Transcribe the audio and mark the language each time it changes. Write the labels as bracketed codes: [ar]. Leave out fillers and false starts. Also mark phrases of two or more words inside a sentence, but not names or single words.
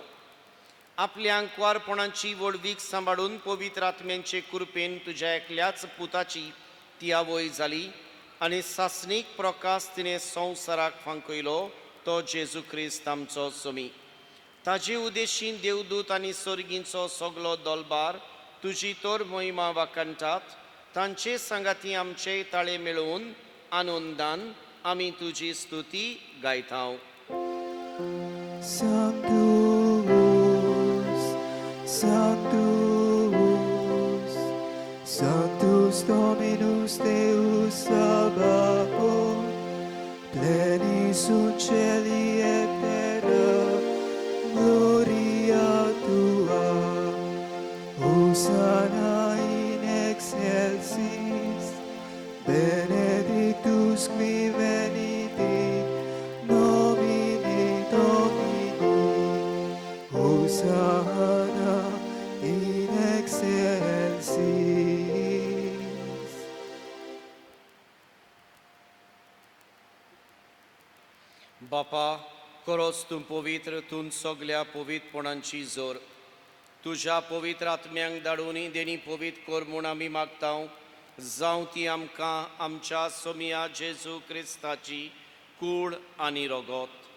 [kok] आपल्या आंकवारपणाची वळवीक सांबाळून पवित्र आत्म्यांचे कृपेन तुज्या एकल्याच पुताची ती आवय जाली आनी सासणीक प्रकाश तिणें संवसाराक फांकयलो तो जेजू क्रिस्त आमचो सोमी. ताजे उदेशीन देवदूत आनी सर्गींचो सगलो दलबार तुजी तर महिमा वाखाणटात. तांचे सांगाती आमचे ताळे मेळोवन आनंदान आमी तुजी स्तुती गायतांव. [la] Sanctus, Sanctus Dominus Deus Sabaoth, plenis sunt celi et terra, gloria tua. Hosanna in excelsis, benedictus qui venit in nomine Domini. Hosanna in excelsis. [kok] बापा, खरोच तूं पवित्र, तूं सगल्या पवित्रपणांची जोर. तुज्या पवित्र आत्म्यांक धाडून देणी पवित्र कर म्हूण आमी मागतांव. जावं ती आमकां आमच्या सोमया जेजू क्रिस्ताची कूड आनी रगत.